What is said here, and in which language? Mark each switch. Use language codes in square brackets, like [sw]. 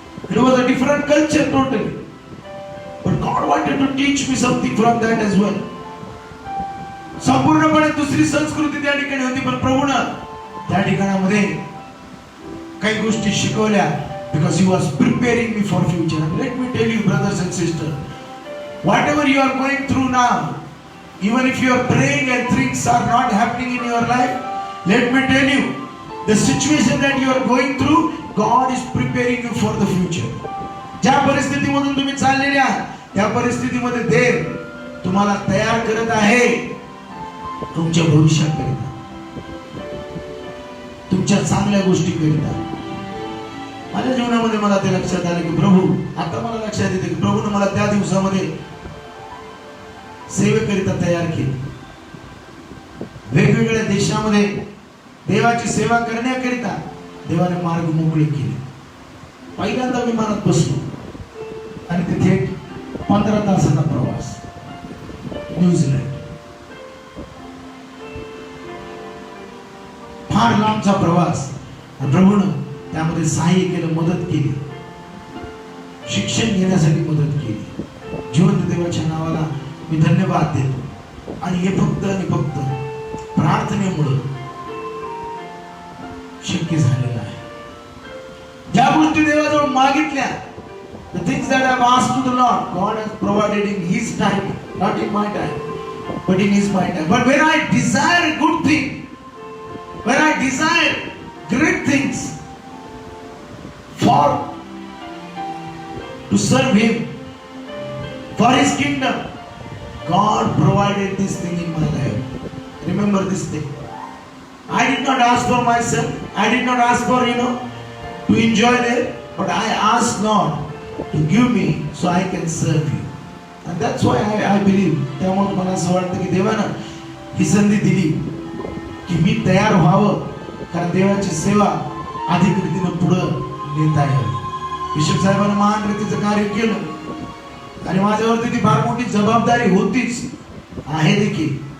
[en] It was a different culture totally, but God wanted to teach me something from that as well. [mr] संपूर्णपणे दुसरी संस्कृती त्या ठिकाणी होती, पण प्रभूनं त्या ठिकाणामध्ये काही गोष्टी शिकवल्या, [en] because he was preparing me for future. And let me tell you, brothers and sisters, whatever you are going through now, even if you are praying and things are not happening in your life, let me tell you, the situation that you are going through, God is preparing you for the future. [mr] ज्या परिस्थितीमधून तुम्ही चाललेले आहात, त्या परिस्थितीमध्ये देव तुम्हाला तयार करत आहे तुमच्या भविष्याकरिता, तुमच्या चांगल्या गोष्टी करिता. माझ्या जीवनामध्ये मला ते लक्षात आलं की प्रभू, आता मला लक्षात येते की प्रभूने मला त्या दिवसामध्ये सेवेकरिता तयार केले. वेगवेगळ्या देशामध्ये देवाची सेवा करण्याकरिता देवाने मार्ग मोकळे केले. पहिल्यांदा विमानात बसलो आणि तिथे 15 तासाचा प्रवास, न्यूझीलंड, फार लांबचा प्रवास. प्रभूने त्यामध्ये सहाय्य केलं, मदत केली, शिक्षण घेण्यासाठी मदत केली. जिवंत देवाच्या नावाला मी धन्यवाद देतो. आणि हे फक्त आणि फक्त प्रार्थनेमुळे शक्य झालेलं आहे. ज्या गोष्टी देवाजवळ मागितल्या, [en] the things that I have asked to the Lord, God has provided in His time, not in my time, but in His my time. But when I desire a good thing, when I desire great things for to serve Him, for His kingdom, God provided this thing in my life. Remember this thing. I did not ask for myself. I did not ask for, to enjoy there, but I asked Lord to give me so I can serve you. And that's why I believe. [mr] त्यामुळे मला असं वाटतं की देवानं ही संधी दिली की मी तयार व्हावं, कारण देवाची सेवा अधिक रीतीनं पुढं नेता यावी. बिशप साहेबांनी महान रीतीचं कार्य केलं आणि माझ्यावरती ती फार मोठी जबाबदारी होतीच, आहे देखील.